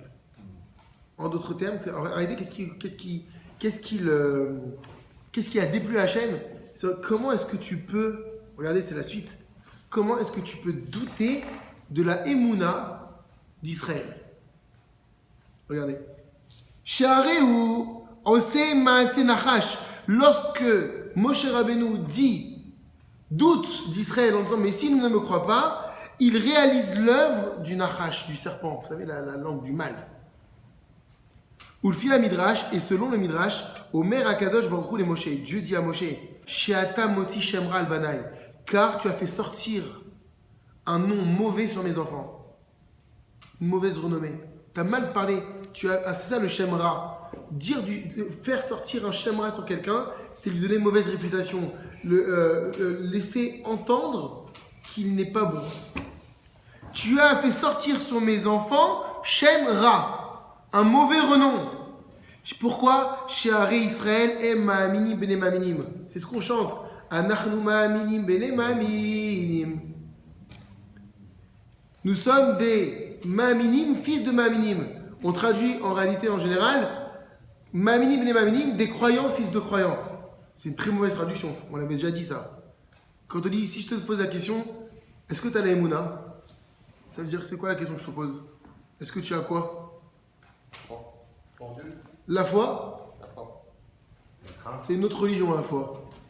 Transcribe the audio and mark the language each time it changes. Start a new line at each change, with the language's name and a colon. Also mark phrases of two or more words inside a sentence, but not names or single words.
French: En d'autres termes, regardez qu'est-ce qui a déplu à Hachem. Comment est-ce que tu peux, regardez, c'est la suite, comment est-ce que tu peux douter de la Emouna d'Israël? Regardez.
Hebrew: שהרי הוא עושה מעשה נחש.
French: Lorsque Moshe Rabbeinu dit, doute d'Israël en disant, mais s'il ne me croit pas, il réalise l'œuvre du nachash, du serpent, vous savez, la langue du mal.
Hebrew: ולפי המדרש,
French: et selon le Midrash,
Hebrew: אומר הקדוש ברוך הוא למשה,
French: Dieu dit à Moshe,
Hebrew: שאתה מוציא שם רע על בני,
French: car tu as fait sortir un nom mauvais sur mes enfants, une mauvaise renommée. Tu as mal parlé, c'est ça le shemra. Faire sortir un shemra sur quelqu'un, c'est lui donner une mauvaise réputation, laisser entendre qu'il n'est pas bon. Tu as fait sortir sur mes enfants shemra, un mauvais renom. Pourquoi?
Hebrew: שהרי ישראל הם מאמינים בני מאמינים.
French: C'est ce qu'on chante.
Hebrew: אנחנו מאמינים בני מאמינים.
French: Nous sommes des ma'aminim, fils de ma'aminim. On traduit en réalité en général
Hebrew: מאמינים בני מאמינים,
French: des croyants, fils de croyants. C'est une très mauvaise traduction. On l'avait déjà dit ça. Quand on dit, si je te pose la question, est-ce que tu as la Emouna? Ça veut dire, c'est quoi la question que je te pose? Est-ce que tu as quoi? La foi, c'est une autre religion, la foi.